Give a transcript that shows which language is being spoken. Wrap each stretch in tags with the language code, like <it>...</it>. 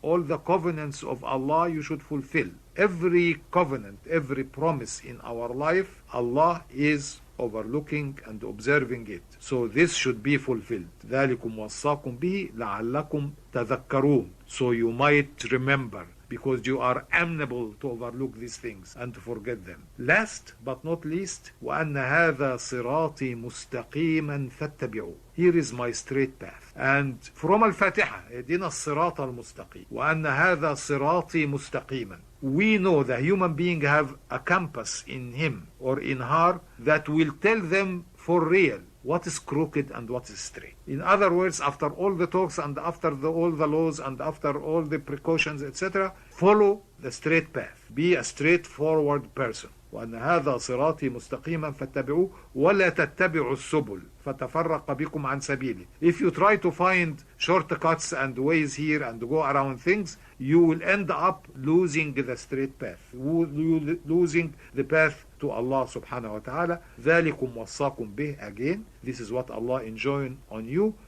<en>All the covenants of Allah you should fulfill. Every covenant, every promise in our life, Allah is overlooking and observing it. So this should be fulfilled.</en> <ar>ذَلِكُمْ وَصَّاكُمْ بِهِ لَعَلَّكُمْ تَذَكَّرُونَ.</ar> <en>So you might remember, because you are amenable to overlook these things and to forget them. Last but not least,</en> <ar>وَأَنَّ هَذَا صِرَاطِي مُسْتَقِيمًا فَاتَّبِعُوا.</ar> <en>Here is my straight path. And from Al-Fatiha,</en> <ar>اهدنا الصراط المستقيم. وَأَنَّ هَذَا صِرَاطِي مُسْتَقِيمًا.</ar> <en>We know the human being have a compass in him or in her that will tell them for real what is crooked and what is straight. In other words, after all the talks and after all the laws and after all the precautions, etc., follow the straight path. Be a straightforward person.</en> <ar>وأن هذا صراطي مستقيما فاتبعوه ولا تتبعوا السبل فَتَفَرَّقَ بِكُمْ عَنْ سَبِيلِهِ.</ar> <en>If you try to find shortcuts and ways here and go around things, you will end up losing the straight path, losing the path to Allah subhanahu wa ta'ala.</en> <ar>ذَلِكُمْ وَصَّاكُمْ بِهِ.</ar> <en>Again, this is what Allah enjoined on you.</en>